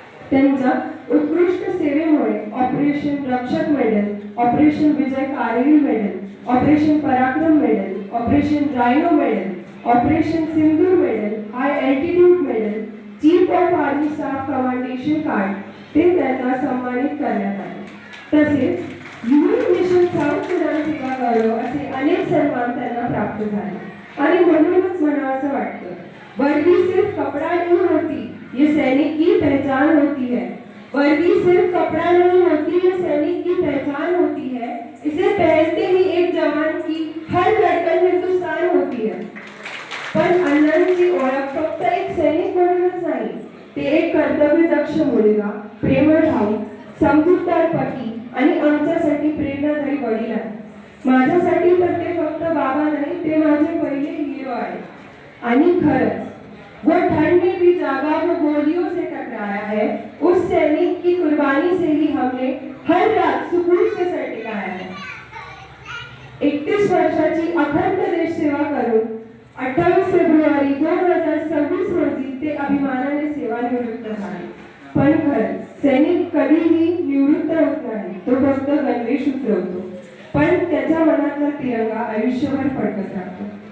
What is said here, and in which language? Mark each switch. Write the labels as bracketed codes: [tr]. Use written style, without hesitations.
[mr] त्यांच्या उत्कृष्ट सेवेमुळे ऑपरेशन रक्षक मेडल, ऑपरेशन विजय कारगिल मेडल, ऑपरेशन पराक्रम medal, operation रायनो medal, operation Sindur medal, high altitude medal, chief of army staff commendation card ते त्यांना सन्मानित करण्यात आले. तसेच युएन मिशन साउथ सुदान सेवा गौरव असे अनेक सन्मान त्यांना प्राप्त झाले. आणि म्हणूनच म्हणावंसं वाटतं, [hi] वर्दी सिर्फ कपड़ा नहीं होती, ये सैनिक की पहचान होती है. वर्दी सिर्फ कपड़ा नहीं होती, ये सैनिक की पहचान होती है. इसे पहनते ही एक जवान की हर धड़कन हिंदुस्तान होती है. [mr] पण अण्णांची ओळख फक्त एक सैनिक म्हणूनच नाही, ते एक कर्तव्यदक्ष मुलगा, प्रेमळ भाऊ, समजूतदार पती आणि आमच्यासाठी प्रेरणादायी वडील आहे. माझ्यासाठी तर ते फक्त बाबा नाही, ते माझे पहिले हीरो आहे. आणि खरंच [hi] वो ठंड में भी जागा, वो गोलियों से टकराया है. उस सैनिक की कुर्बानी से ही हमने हर रात सुकून से सर टिकाया है. [mr] 31 वर्षाची अखंड देश सेवा करून 28 फेब्रुवारी 2026 रोजी ते अभिमानाने सेवानिवृत्त झाले. पण खरंच सैनिक कधीही निवृत्त होत नाही, तो फक्त गणवेश उतरवतो, पण त्याच्या मनातला तिरंगा आयुष्यभर फडकत राहतो.